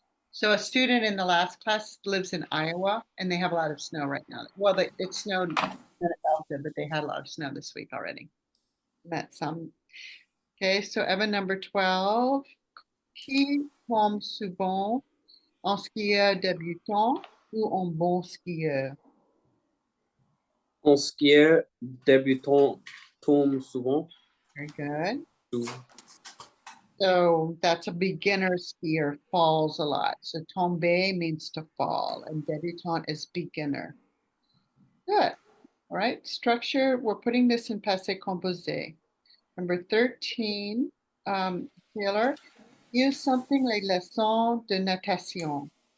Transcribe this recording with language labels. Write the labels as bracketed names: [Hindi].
[English] So a student in the last class lives in Iowa, and they have a lot of snow right now. Well, it snowed in Alta, but they had a lot of snow this week already. Met some. Okay, so Evan, number 12. [French] Qui tombe souvent en skieur débutant ou en bon skieur? En skieur débutant tombe souvent. [English] Very good. Sous- So that's a beginner skier, falls a lot. So tomber means to fall, and débutant is beginner. Good. All right, structure, we're putting this in passé composé. Number 13, Taylor, use something like [French] leçon de natation.